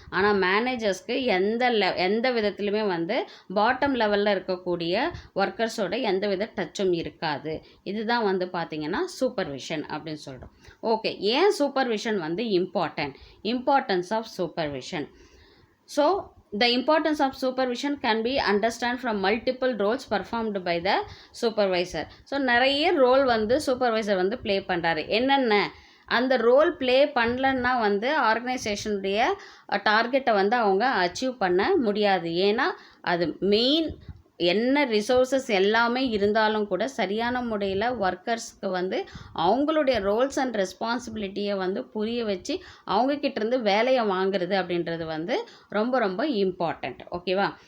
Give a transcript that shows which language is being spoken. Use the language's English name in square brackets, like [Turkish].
[Tamil] ஆனால் மேனேஜர்ஸ்க்கு எந்த விதத்துலையுமே வந்து பாட்டம் லெவலில் இருக்கக்கூடிய ஒர்க்கர்ஸோட எந்த வித டச்சும் இருக்காது. இதுதான் வந்து பார்த்திங்கன்னா சூப்பர்விஷன் அப்படின்னு சொல்கிறோம். ஓகே, ஏன் சூப்பர்விஷன் வந்து importance of supervision. [English] So the importance of supervision can be understand from multiple roles performed by the supervisor. [Tamil] So நிறைய ரோல் வந்து சூப்பர்வைசர் வந்து ப்ளே பண்ணுறாரு. என்னென்ன அந்த ரோல் ப்ளே பண்ணலன்னா வந்து ஆர்கனைசேஷனுடைய டார்கெட்டை வந்து அவங்க அச்சீவ் பண்ண முடியாது. ஏன்னா அது மெயின் என்ன ரிசோர்ஸஸ் எல்லாமே இருந்தாலும் கூட சரியான முறையில் ஒர்க்கர்ஸ்க்கு வந்து அவங்களுடைய ரோல்ஸ் அண்ட் ரெஸ்பான்சிபிலிட்டியை வந்து புரிய வச்சு அவங்கக்கிட்டேருந்து வேலையை வாங்குறது அப்படின்றது வந்து ரொம்ப ரொம்ப இம்பார்ட்டண்ட். ஓகேவா?